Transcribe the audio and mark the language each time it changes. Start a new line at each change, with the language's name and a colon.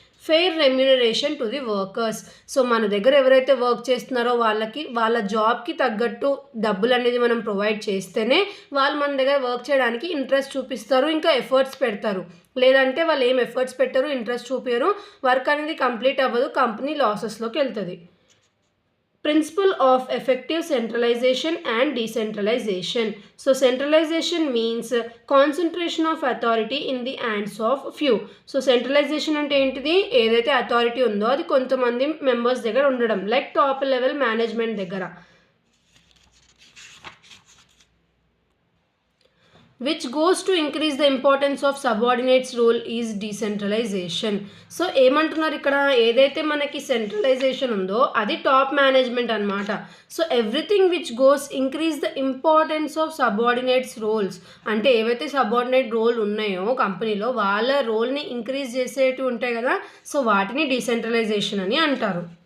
English: Fair remuneration to the workers.
Telugu: So మన దగ్గర ఎవరైతే వర్క్ చేస్తున్నారో వాళ్ళకి వాళ్ళ జాబ్కి తగ్గట్టు డబ్బులు అనేది మనం ప్రొవైడ్ చేస్తేనే వాళ్ళు మన దగ్గర వర్క్ చేయడానికి ఇంట్రెస్ట్ చూపిస్తారు, ఇంకా ఎఫర్ట్స్ పెడతారు. లేదంటే వాళ్ళు ఏం ఎఫర్ట్స్ పెట్టరు, ఇంట్రెస్ట్ చూపించరు, వర్క్ అనేది కంప్లీట్ అవ్వదు, కంపెనీ లాసెస్లోకి వెళ్తుంది.
English: Principle of effective centralization and decentralization. So centralization means concentration of authority in the hands of few.
Telugu: So centralization అంటే ఏంటిది, ఏదైతే అథారిటీ ఉందో అది కొంతమంది మెంబర్స్ దగ్గర ఉండడం, లైక్ టాప్ లెవెల్ మేనేజ్మెంట్ దగ్గర.
English: which goes to increase the importance of subordinates role is decentralization.
Telugu: So ఏమంటున్నారు ఇక్కడ, ఏదైతే మనకి సెంట్రలైజేషన్ ఉందో అది టాప్ మేనేజ్మెంట్ అనమాట.
English: So everything which goes increase the importance of subordinates roles.
Telugu: అంటే ఏవైతే సబార్డినేట్ రోల్ ఉన్నాయో కంపెనీలో వాళ్ళ రోల్ని ఇంక్రీజ్ చేసేటివి ఉంటాయి కదా, సో వాటిని డీసెంట్రలైజేషన్ అని అంటారు.